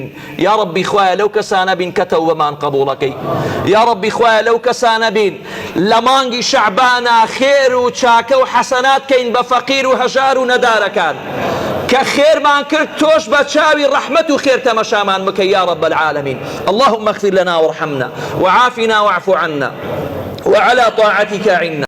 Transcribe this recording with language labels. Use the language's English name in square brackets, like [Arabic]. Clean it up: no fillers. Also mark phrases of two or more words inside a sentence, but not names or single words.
[Arabic] یا ربی [Central Kurdish] خوایە لەو کەسانە بین کە تەوبەمان قبوڵەکەی، [Arabic] یا ربی [Central Kurdish] خوایە لەو کەسانە بین لە مانگی شەعبانە خێر و چاکە و حەسەنات کەین بە فەقیر و هەژار و نەدارەکان، کە خێرمان کرد تۆش بە چاوی ڕەحمەت و خێر تەمەشامان بکە [Arabic] یا رب العالمین. اللهم اغفر لنا وارحمنا وعافنا واعف عنا وعلى طاعتك عنا.